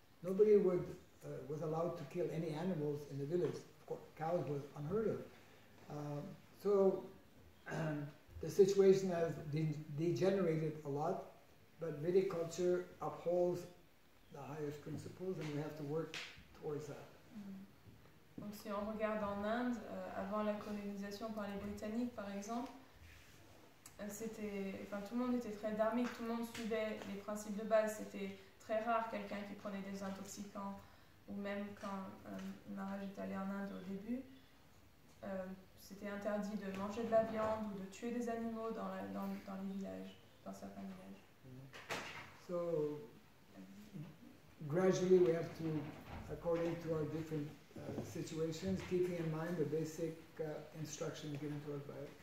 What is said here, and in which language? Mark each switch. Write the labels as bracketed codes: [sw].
[en] Nobody was allowed to kill any animals in the village. Of course, cows was unheard of. So the situation has degenerated a lot, but Vedic culture upholds the highest principles, and we have to work towards that. [fr] Donc si on regarde en Inde, avant la colonisation par les Britanniques par exemple, tout le monde était très dharmique, tout le monde suivait les principes de base. C'était très rare quelqu'un qui prenait des intoxicants, ou même quand Maharaja est allé en Inde au début, c'était interdit de manger de la viande ou de tuer des animaux dans les villages, dans certains villages. [en] So gradually we have to, according to our different situations, keeping in mind the basic instructions given to us by